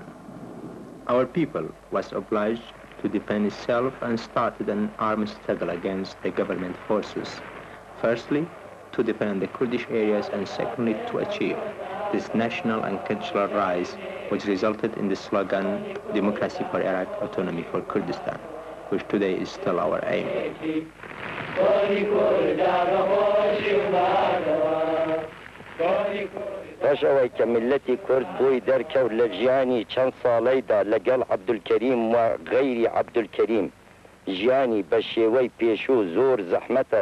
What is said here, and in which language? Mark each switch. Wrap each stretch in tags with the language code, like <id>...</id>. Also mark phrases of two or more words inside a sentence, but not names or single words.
<en>Our people was obliged to defend itself and started an armed struggle against the government forces. Firstly, to defend the Kurdish areas, and secondly, to achieve this national and cultural rise, which resulted in the slogan, Democracy for Iraq, Autonomy for Kurdistan, which today is still our aim.</en> <ckb>پاشەوەی کە ملەتی کورد بۆی دەرکەوت لە ژیانی چەند ساڵەیدا لەگەڵ عەبدولکەریم و غەیری عەبدولکەریم ژیانی بە شێوەی پێشوو زۆر زەحمەتە</ckb>